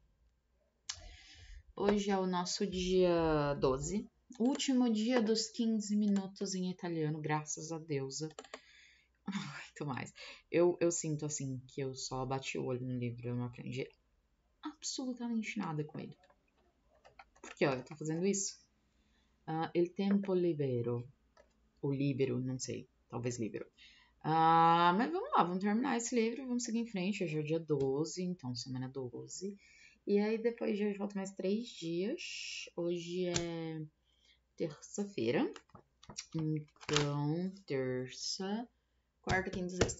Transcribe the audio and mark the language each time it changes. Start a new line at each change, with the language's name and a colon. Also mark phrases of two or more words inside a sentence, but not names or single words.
Portuguese: Hoje é o nosso dia 12, último dia dos 15 minutos em italiano, graças a deusa. Muito mais. Eu sinto assim que eu só bati o olho no livro, eu não aprendi absolutamente nada com ele. Porque, ó, eu tô fazendo isso.
Italian: Il tempo libero.
Portuguese: Ou libero, não sei. Talvez libero. Mas vamos lá, vamos terminar esse livro, vamos seguir em frente. Hoje é o dia 12, então semana 12. E aí depois de hoje volta mais 3 dias. Hoje é terça-feira. Então, terça, quarta, quinta, sexta.